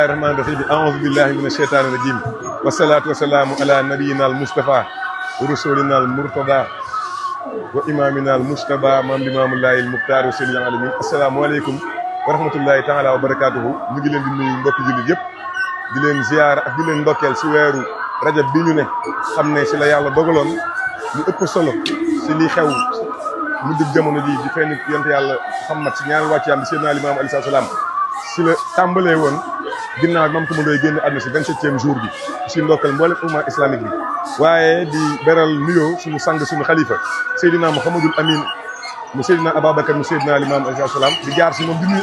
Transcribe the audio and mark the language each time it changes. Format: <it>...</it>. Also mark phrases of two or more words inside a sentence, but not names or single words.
<ar>الرحمن الرحيم أعوذ بالله من الشيطان الرجيم والصلاة والسلام على نبينا المصطفى ورسولنا المرتضى وإمامنا المجتبى مام الإمام الله المختار سيدنا العالمين السلام عليكم ورحمة الله تعالى وبركاته</ar> <wo>ñu ngi leen di nuyu mbokk jullit yëpp di leen ziar ak di leen ndokkeel si weeru rajab bi ñu ne xam ne si la yàlla dogaloon lu ëpp solo si li xew mu dugg jamono ji di fenn yonent yàlla Muhammad si ñaari wàcc yàlla Seydina Limaamu</wo> <ar>عليه السلام</ar> <wo>si la tàmbalee woon ginnaaw Maam Coumba Ndoye génn àdduna si 27e jour bi si ndokkal mboolem umma islamique bi waaye di beral nuyoo suñu sang suñu xalifa Seydina Mouhamadul Amin mu Seydina Ababacar mu Seydina Limaamu</wo> <ar>عليه السلام</ar> <wo>di jaar si moom di nuyu</wo>